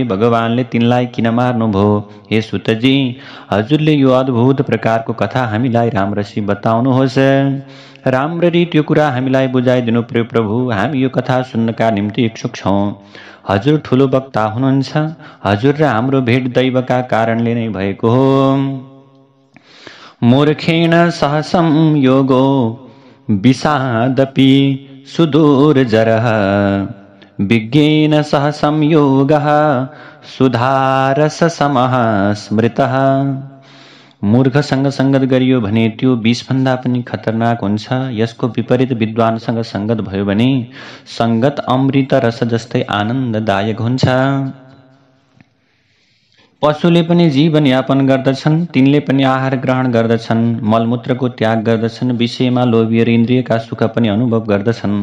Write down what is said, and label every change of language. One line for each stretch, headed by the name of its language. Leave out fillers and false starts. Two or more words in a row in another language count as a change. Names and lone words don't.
Nepali: भगवानले तिनलाई किन मार्नुभयो? हे सुतजी, हजुरले यो अद्भुत प्रकारको कथा हामीलाई राम्रसी बताउनुहोस्। राम्ररी त्यो कुरा हामीलाई बुझाइदिनु पर्यो प्रभु। हामी यो कथा सुन्नका निम्ति इच्छुक छौँ। हजुर ठुलो वक्ता हुनुहुन्छ। हजुर र हाम्रो भेट दैवका कारणले नै भएको हो।
Sanskrit: मूर्खेण सह संयोगो विषादपि सुदूरजरः, विज्ञेन सह संयोगः सुधारससमः स्मृतः।
Nepali: मूर्खसँग सङ्गत गरियो भने त्यो विषभन्दा पनि खतरनाक हुन्छ। यसको विपरीत विद्वानसँग सङ्गत भयो भने सङ्गत अमृत रस जस्तै आनन्ददायक हुन्छ। पशुले पनि जीवनयापन गर्दछन्, तिनले पनि आहार ग्रहण गर्दछन्, मलमूत्रको त्याग गर्दछन्, विषयमा लोभिएर इन्द्रियका सुख पनि अनुभव गर्दछन्।